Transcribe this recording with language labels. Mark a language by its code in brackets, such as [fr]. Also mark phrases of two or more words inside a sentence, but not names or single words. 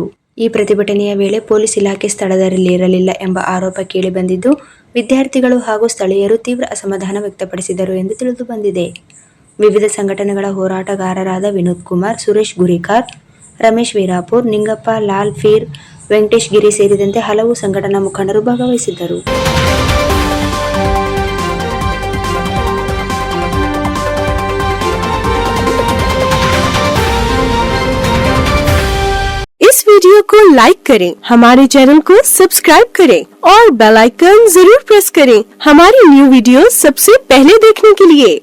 [kn] ಈ ಪ್ರತಿಭಟನೆಯ ವೇಳೆ ಪೊಲೀಸ್ ಇಲಾಖೆ ಸ್ಥಳದಲ್ಲಿರಲಿಲ್ಲ ಎಂಬ ಆರೋಪ ಕೇಳಿಬಂದಿದ್ದು, ವಿದ್ಯಾರ್ಥಿಗಳು ಹಾಗೂ ಸ್ಥಳೀಯರು ತೀವ್ರ ಅಸಮಾಧಾನ ವ್ಯಕ್ತಪಡಿಸಿದರು ಎಂದು ತಿಳಿದುಬಂದಿದೆ. ವಿವಿಧ ಸಂಘಟನೆಗಳ ಹೋರಾಟಗಾರರಾದ ವಿನೋದ್ ಕುಮಾರ್, ಸುರೇಶ್ ಗುರಿಕಾರ್, ರಮೇಶ್ ವೀರಾಪುರ್, ನಿಂಗಪ್ಪ, ಲಾಲ್ ಫೀರ್, ವೆಂಕಟೇಶ್ ಗಿರಿ ಸೇರಿದಂತೆ ಹಲವು ಸಂಘಟನಾ ಮುಖಂಡರು ಭಾಗವಹಿಸಿದ್ದರು. [hi] इस वीडियो को लाइक करें, हमारे चैनल को सब्सक्राइब करें और [en] bell icon [hi] जरूर प्रेस करें हमारी [en] new video [hi] सबसे पहले देखने के लिए।